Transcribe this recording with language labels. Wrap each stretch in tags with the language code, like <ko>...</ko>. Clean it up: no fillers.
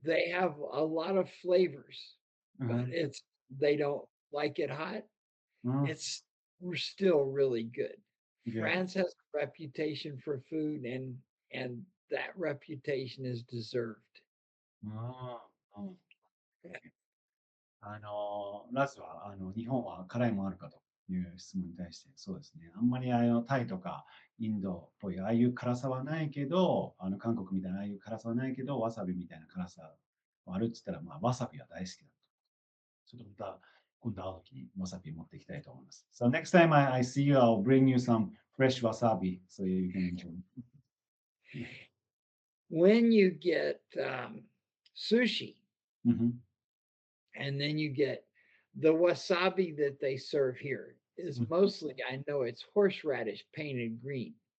<en>They have a lot of flavors, but Uh-huh. they don't like it hot. Oh, It's we're still really good. good. France has a reputation for food and that reputation is deserved. ああ、うん。</en> <ja>ラズは、日本は辛いもんあるかという質問に対して、そうですね。あんまりタイとかインドっぽい、ああいう辛さはないけど、韓国みたいなああいう辛さはないけど、わさびみたいな辛さはあるって言ったら、まあ、わさびは大好きだと。ちょっとまた、今度会うときにわさび持っていきたいと思います。</ja> <en>So next time I see you, I'll bring you some fresh wasabi so you can enjoy. When you get sushi Mhm. and then you get the wasabi that they serve here is mostly, I know it's horseradish painted green.</en>